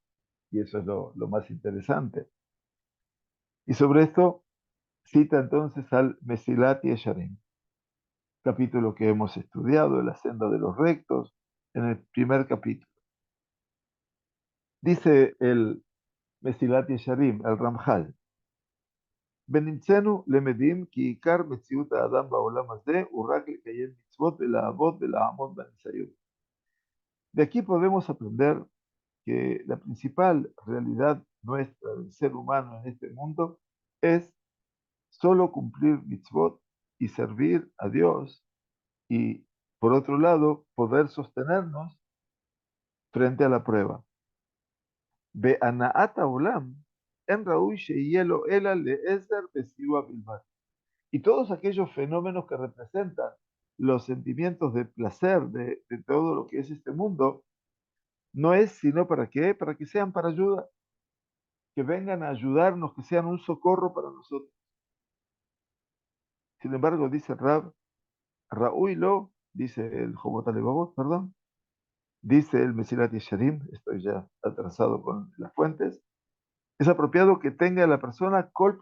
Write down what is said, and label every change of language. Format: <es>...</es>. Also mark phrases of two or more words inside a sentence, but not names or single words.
<es>Y eso es lo más interesante. Y sobre esto cita entonces al Mesilat Yesharim, capítulo que hemos estudiado, la senda de los rectos, en el primer capítulo. Dice el Mesilat Yesharim, el Ramjal,</es> <he>ונמצאנו למדים כי עיקר מציאות האדם בעולם הזה הוא רק לקיים מצוות ולעבוד ולעמוד בניסיון.</he> <es>De aquí podemos aprender que la principal realidad nuestra del ser humano en este mundo es solo cumplir mitzvot y servir a Dios y, por otro lado, poder sostenernos frente a la prueba.</es> <he>בהנעת העולם, אין ראוי שיהיה לו אלא לעזר וסיוע בלבד.</he> <es>Y todos aquellos fenómenos que representan los sentimientos de placer de todo lo que es este mundo, no es sino para qué, para que sean para ayuda, que vengan a ayudarnos, que sean un socorro para nosotros. Sin embargo, dice Rab, Raúl lo, dice el Jobot Alevavot, perdón, dice el Mesilat Yesharim, estoy ya atrasado con las fuentes, es apropiado que tenga la persona kolp</es>